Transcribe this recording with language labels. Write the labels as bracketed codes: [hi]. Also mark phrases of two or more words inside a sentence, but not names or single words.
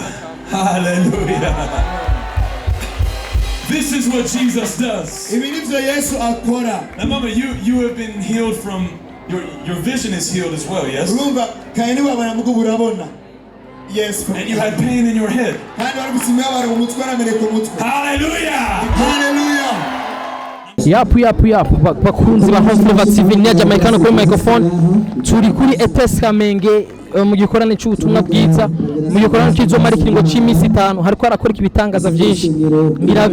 [en] Hallelujah. This is what Jesus does. Now, Mama, you have been healed from your vision is healed as well, yes? Yes. And you had pain in your head. Hallelujah. Hallelujah. [rn] Yapu bakunzi ba Home Flavor TV ni Jamaican kuri microphone turi kuri ETS Kamenge mu gikorane cy'ubutumwa bwiza mu gikorane cy'izomara ikiringo cy'imisi 5 hariko arakora ibitangaza byinshi ngira